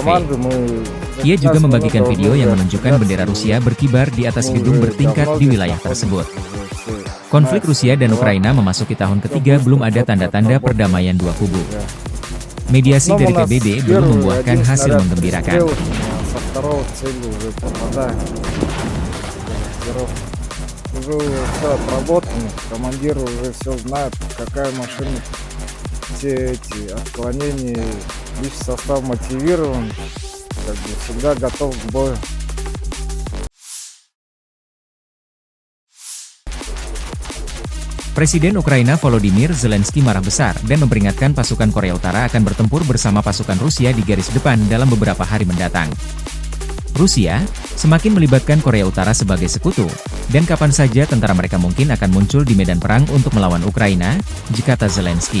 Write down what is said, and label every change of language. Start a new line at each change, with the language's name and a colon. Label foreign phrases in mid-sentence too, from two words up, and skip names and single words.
Indonesian: Ia juga membagikan video yang menunjukkan bendera Rusia berkibar di atas gedung bertingkat di wilayah tersebut. Konflik Rusia dan Ukraina memasuki tahun ketiga belum ada tanda-tanda perdamaian dua kubu. Mediasi dari PBB belum membuahkan hasil menggembirakan.
Russian: Уже все отработано, командир уже все знает, какая машина, все эти отклонения, лишь состав мотивирован, как бы всегда готов к бою.
Indonesian: Presiden Ukraina Volodymyr Zelensky marah besar dan memperingatkan pasukan Korea Utara akan bertempur bersama pasukan Rusia di garis depan dalam beberapa hari mendatang. Rusia semakin melibatkan Korea Utara sebagai sekutu, dan kapan saja tentara mereka mungkin akan muncul di medan perang untuk melawan Ukraina, kata Zelensky.